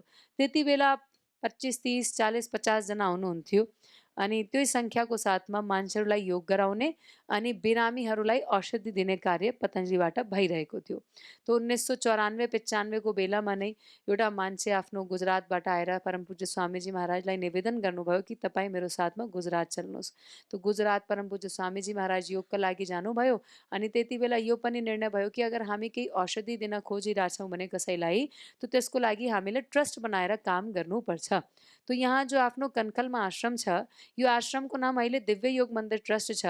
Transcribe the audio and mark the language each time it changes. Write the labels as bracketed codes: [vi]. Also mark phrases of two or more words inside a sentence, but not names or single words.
[ne] त्यति बेला 25, 30, 40, 50 जना हुनुहुन्थ्यो अनि त्यही सङ्ख्याको साथमा मान्छेहरूलाई योग गराउने अनि बिरामीहरूलाई औषधि दिने कार्य पतञ्जलिबाट भइरहेको थियो। तो 1994-95 को बेलामा नै एउटा मान्छे आफ्नो गुजरातबाट आएर परम पूज्य स्वामीजी महाराजलाई निवेदन गर्नुभयो कि तपाईँ मेरो साथमा गुजरात चल्नुहोस्। तो गुजरात परम पूज्य स्वामीजी महाराज योगका लागि जानुभयो अनि त्यति बेला यो पनि निर्णय भयो कि अगर हामी केही औषधि दिन खोजिरहेछौँ भने कसैलाई तो त्यसको लागि हामीले ट्रस्ट बनाएर काम गर्नुपर्छ। तो यहाँ जो आफ्नो कनखलमा आश्रम छ, यो आश्रमको नाम अहिले दिव्य योग मन्दिर ट्रस्ट छ।